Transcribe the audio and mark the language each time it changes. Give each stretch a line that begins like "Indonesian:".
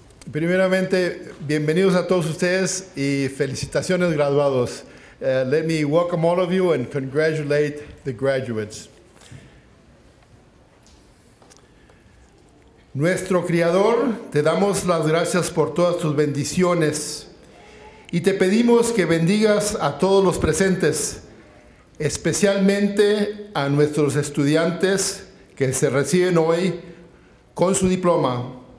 Spanish: Primeramente, bienvenidos a todos ustedes y felicitaciones graduados.
English: Let me welcome all of you and congratulate the graduates.
Spanish: Nuestro Creador, te damos las gracias por todas tus bendiciones y te pedimos que bendigas a todos los presentes, especialmente a nuestros estudiantes que se reciben hoy con su diploma.